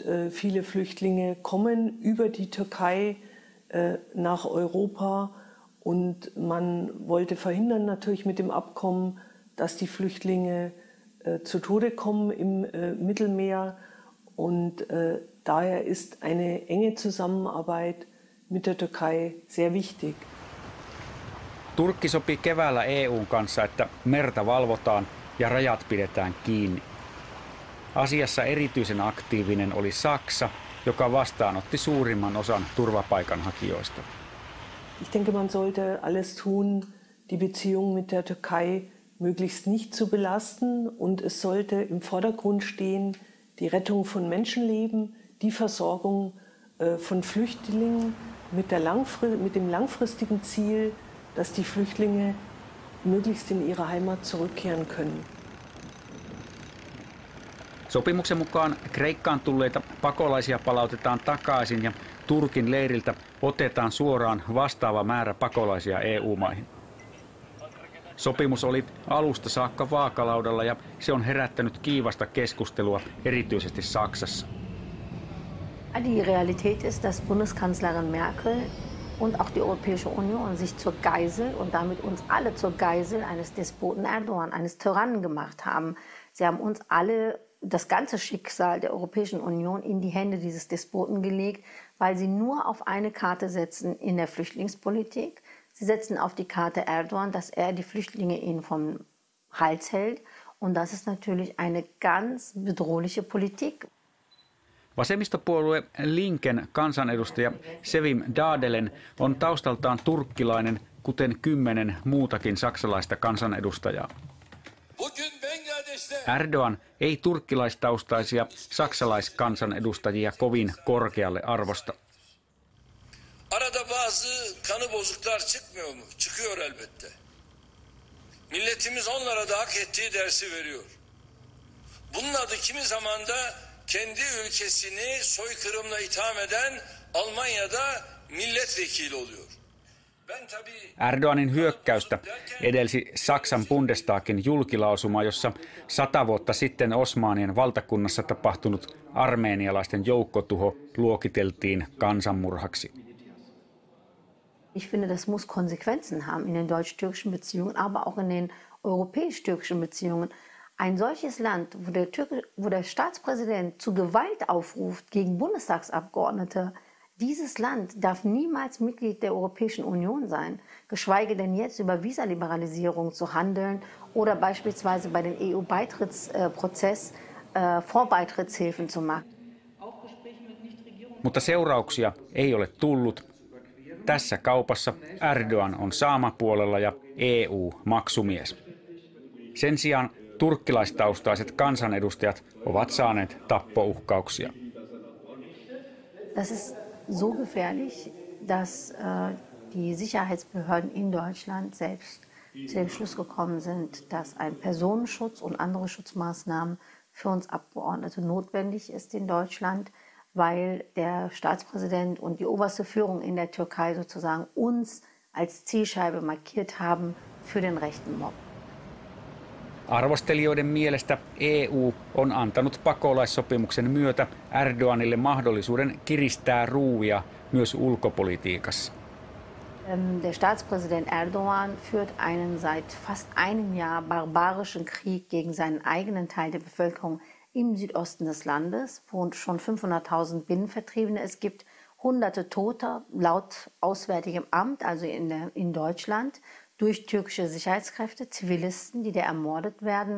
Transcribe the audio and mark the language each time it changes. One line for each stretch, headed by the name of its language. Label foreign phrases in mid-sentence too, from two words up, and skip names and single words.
German: viele Flüchtlinge kommen über die Türkei nach Europa und man wollte verhindern natürlich mit dem Abkommen, dass die Flüchtlinge zu Tode kommen im Mittelmeer und daher ist eine enge Zusammenarbeit mit der Türkei sehr wichtig.
Finnish: Turkki sopi keväällä EU:n kanssa, että merta valvotaan ja rajat pidetään kiinni. Asiassa erityisen aktiivinen oli Saksa, joka vastaanotti suurimman osan turvapaikanhakijoista.
German: Ich denke, man sollte alles tun, die Beziehung mit der Türkei möglichst nicht zu belasten und es sollte im Vordergrund stehen die Rettung von Menschenleben, die Versorgung von Flüchtlingen mit dem langfristigen Ziel, dass die Flüchtlinge möglichst in ihre Heimat zurückkehren können.
Finnish: Sopimuksen mukaan Kreikkaan tulleita pakolaisia palautetaan takaisin ja Turkin leiriltä otetaan suoraan vastaava määrä pakolaisia EU-maihin. Sopimus oli alusta saakka vaakalaudalla ja se on herättänyt kiivasta keskustelua erityisesti Saksassa.
German: Die Realität ist, dass Bundeskanzlerin Merkel und auch die Europäische Union sich zur Geisel und damit uns alle zur Geisel eines Despoten Erdogan, eines Tyrannen gemacht haben. Sie haben uns alle das ganze Schicksal der Europäischen Union in die Hände dieses Despoten gelegt, weil sie nur auf eine Karte setzen in der Flüchtlingspolitik. Sie setzen auf die Karte Erdogan, dass er die Flüchtlinge ihnen vom Hals hält. Und das ist natürlich eine ganz bedrohliche Politik.
Finnish: Vasemmistopuolue Linken kansanedustaja Sevim Dadelen on taustaltaan turkkilainen kuten 10 muutakin saksalaista kansanedustajaa. Erdoğan ei turkkilaistaustaisia saksalaiskansanedustajia kovin korkealle arvosta.
Turkish: Arada bazı kanı bozuklar çıkmıyor mu? Çıkıyor elbette. Milletimiz onlara da hak ettiği dersi veriyor. Bunun adı kimi zaman da kendi ülkesini soykırımla itham eden Almanya'da milletvekili oluyor.
Finnish: Erdoğanin hyökkäystä edelsi Saksan Bundestagin julkilausuma, jossa 100 vuotta sitten Osmanien valtakunnassa tapahtunut armeenialaisten joukkotuho luokiteltiin kansanmurhaksi.
German: Ich finde, das muss Konsequenzen haben in den deutsch-türkischen Beziehungen, aber auch in den europäisch-türkischen Beziehungen. Ein solches Land, wo der Staatspräsident zu Gewalt aufruft gegen Bundestagsabgeordnete, dieses Land darf niemals Mitglied der Europäischen Union sein, geschweige denn jetzt über Visaliberalisierung zu handeln oder beispielsweise bei den EU-Beitrittsprozess Vorbeitrittshilfen zu machen.
Finnish: Mutta seurauksia ei ole tullut. Tässä kaupassa Erdoğan on saamapuolella ja EU maksumies. Sen sijaan turkkilaistaustaiset kansanedustajat ovat saaneet tappouhkauksia.
German: Das ist so gefährlich, dass die Sicherheitsbehörden in Deutschland selbst zu dem Schluss gekommen sind, dass ein Personenschutz und andere Schutzmaßnahmen für uns Abgeordnete notwendig ist in Deutschland, weil der Staatspräsident und die oberste Führung in der Türkei sozusagen uns als Zielscheibe markiert haben für den rechten Mob.
Finnish: Arvostelijoiden mielestä EU on antanut pakolaissopimuksen myötä Erdoğanille mahdollisuuden kiristää ruuvia myös ulkopolitiikassa.
German: Der Staatspräsident Erdoğan führt einen seit fast einem Jahr barbarischen Krieg gegen seinen eigenen Teil der Bevölkerung im Südosten des Landes, wo schon 500.000 Binnenvertriebene es gibt, hunderte Tote laut Auswärtigem Amt, also in Deutschland, durch türkische Sicherheitskräfte, Zivilisten, die da ermordet werden.